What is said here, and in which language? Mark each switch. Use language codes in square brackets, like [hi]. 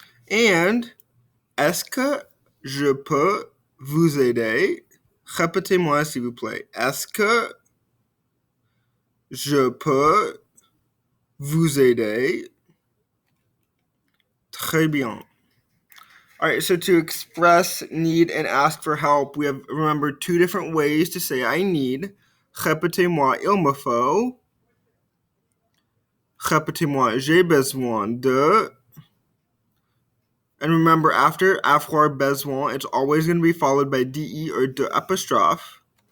[en] And [fr] est-ce que je peux vous aider? Répétez-moi s'il vous plaît. Est-ce que je peux vous aider? Très bien. [en] All right, so to express need and ask for help, we have, remember, 2 different ways to say I need. [fr] Répétez-moi, il me faut. Répétez-moi, j'ai besoin de. [en] And remember, after avoir besoin, it's always going to be followed by de or de apostrophe.